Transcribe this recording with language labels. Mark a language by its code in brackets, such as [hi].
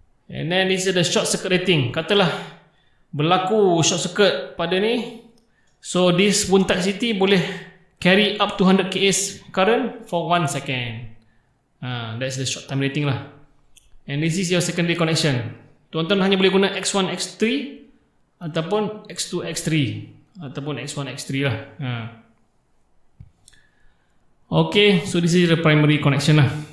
[en] And then this is the short circuit rating. [ms] Katalah berlaku short circuit pada ni, [en] so this wound type CT boleh carry up to 100 kA current for 1 second. That's the short time rating lah. And this is your secondary connection. [ms] Tuan-tuan hanya boleh guna X1, X3 ataupun X2, X3 ataupun X1, X3 lah. [en] Okay, so this is the primary connection lah.